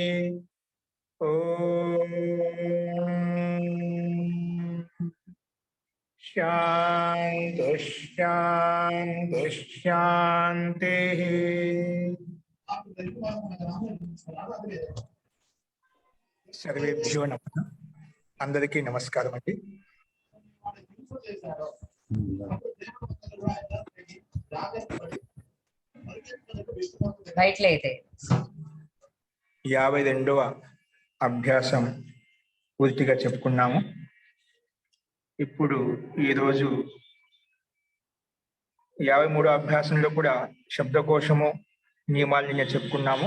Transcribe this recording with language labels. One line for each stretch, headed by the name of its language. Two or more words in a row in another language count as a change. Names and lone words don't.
Sanskrit: ओम शांति शांति शांति। सर्वेभ्यो नमः।
Telugu: అందరికీ నమస్కారం అండీ। రైట్ అయితే 52వ అభ్యాసం పూర్తిగా చెప్పుకున్నాము. ఇప్పుడు ఈరోజు 53వ అభ్యాసంలో కూడా శబ్దకోశము నియమాలని చెప్పుకున్నాము.